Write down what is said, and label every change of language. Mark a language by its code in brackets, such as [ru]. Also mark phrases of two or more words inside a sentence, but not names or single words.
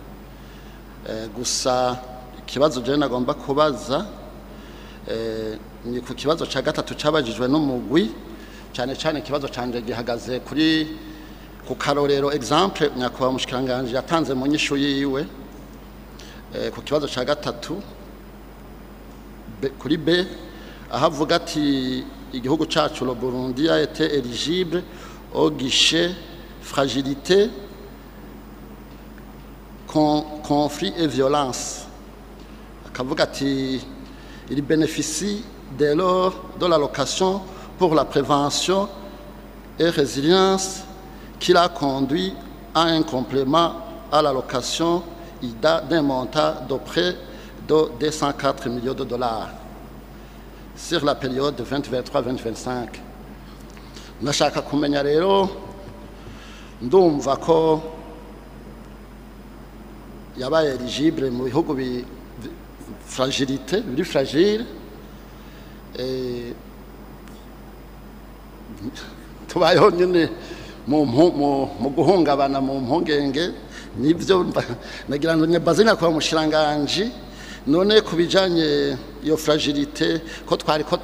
[rn] gusa ikibazo je nagomba kubaza ni ku kibazo ca gatatu cabajijwe n'umugwi cyane cyane ikibazo canje gihagaze kuri ku karorero exemple nyakwa mushikiranganje yatanze mu nyishu yiwe ku kibazo ca gatatu kuri B ahavuga ati igihugu cacu [fr] le Burundi a été éligible au guichet fragilité conflit et violence [rn] akavuga ati [fr] il bénéficie dès lors de l'allocation pour la prévention et résilience qui l'a conduit à un complément à l'allocation IDA d'un montant de près de 204 millions de dollars sur la période 2023-2025. [rn] Nashaka kumenya rero ndumva ko yabaye éligible mu bihugu fragilité biri fragile tubayeho nyine mu guhungabana mu mpungenge nibyo nagira ngo nyabazina kwa mushiranganje none kubijanye iyo fragilité ko twari ko